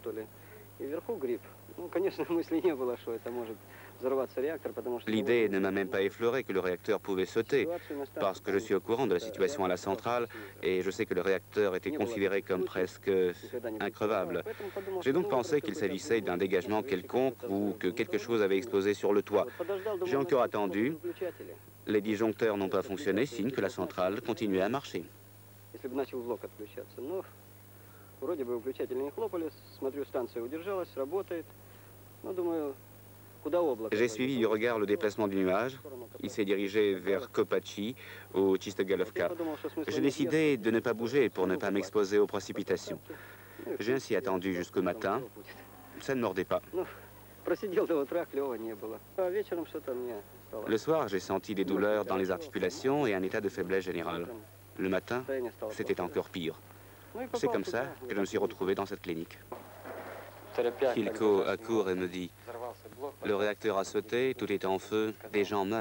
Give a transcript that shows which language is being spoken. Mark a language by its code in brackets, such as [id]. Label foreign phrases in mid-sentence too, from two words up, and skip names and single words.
[fr] L'idée ne m'a même pas effleuré que le réacteur pouvait sauter, parce que je suis au courant de la situation à la centrale et je sais que le réacteur était considéré comme presque increvable. J'ai donc pensé qu'il s'agissait d'un dégagement quelconque ou que quelque chose avait explosé sur le toit. J'ai encore attendu. Les disjoncteurs n'ont pas fonctionné, signe que la centrale continuait à marcher. [ru] Вроде бы выключатели не хлопали, смотрю, станция удержалась, работает. Ну, думаю, куда облако? [fr] J'ai suivi du regard le déplacement du nuage. Il s'est dirigé vers Kopachi, au Chistogalovka. J'ai décidé de ne pas bouger pour ne pas m'exposer aux précipitations. J'ai ainsi attendu jusqu'au matin. Ça ne mordait pas. [ru] Просидел до утра, клёва не было. А вечером что-то мне стало. [fr] Le soir, j'ai senti des douleurs dans les articulations et un état de faiblesse générale. Le matin, c'était encore pire. C'est comme ça que je me suis retrouvé dans cette clinique. Hilko accourt et me dit « Le réacteur a sauté, tout est en feu, des gens meurent.